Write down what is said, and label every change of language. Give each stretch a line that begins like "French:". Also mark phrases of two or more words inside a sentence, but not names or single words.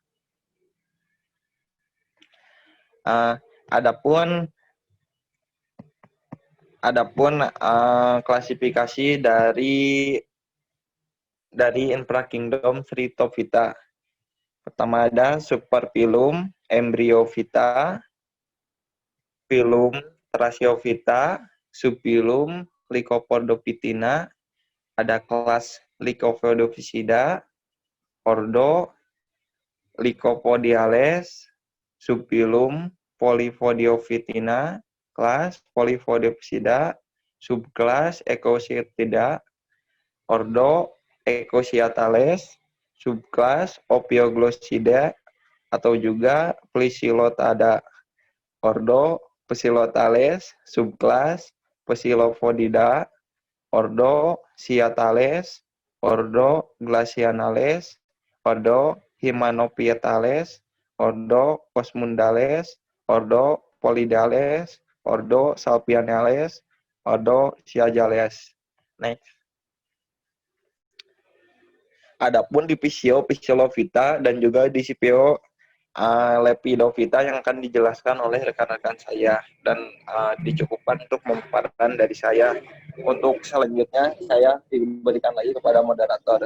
Indonesian: Adapun klasifikasi dari infrakingdom Thrytophyta. Pertama ada superphylum Embryophyta, phylum Thrasiophyta, subphylum Lycopodophytina, ada kelas Lycopodophysidae, ordo Lycopodiales, subphylum Polyphodiophithina, kelas Polyphodiophisidae, subkelas Echosetidae, ordo Echosiatales, subkelas Ophioglossidae, atau juga Phyllosilotada, ordo Phyllotales, subkelas Phyllopodidae, ordo Siatales, ordo Glacianales, ordo Hymenophyetales, ordo Osmundales, ordo Polydales, ordo Salpianales, ordo Siagales. Next. Adapun divisio Phyllophyta dan juga divisio Lepidophyta yang akan dijelaskan oleh rekan-rekan saya, dan dicukupkan untuk memaparkan dari saya. Untuk selanjutnya saya diberikan lagi kepada moderator.